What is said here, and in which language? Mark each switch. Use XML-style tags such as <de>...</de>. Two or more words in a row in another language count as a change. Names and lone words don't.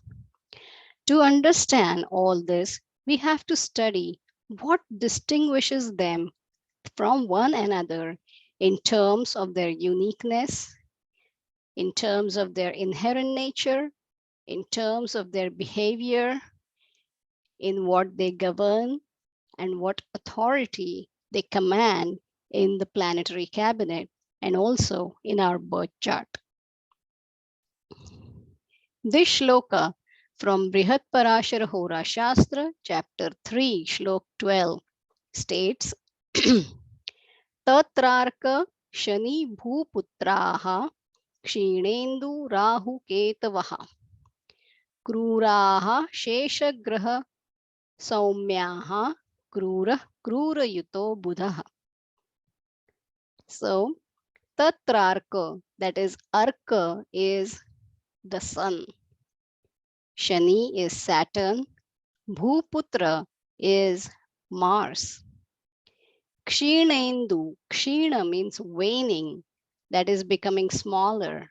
<en>To understand all this, we have to study what distinguishes them from one another in terms of their uniqueness, in terms of their inherent nature, in terms of their behavior, in what they govern, and what authority they command in the planetary cabinet and also in our birth chart. This shloka from Brihat Parashara Hora Shastra, chapter 3, shlok 12, states</en> <sa>तत्रार्क शनि भूपुत्राः क्षीणेन्दु राहु केतवः क्रूराः शेषग्रहाः सौम्याः क्रूरयुतो बुधः.</sa> <en>So, Tatrarka, that is Arka, is the sun. Shani is Saturn. Bhuputra is Mars. Kshinendu, Kshina means waning, that is becoming smaller.</en>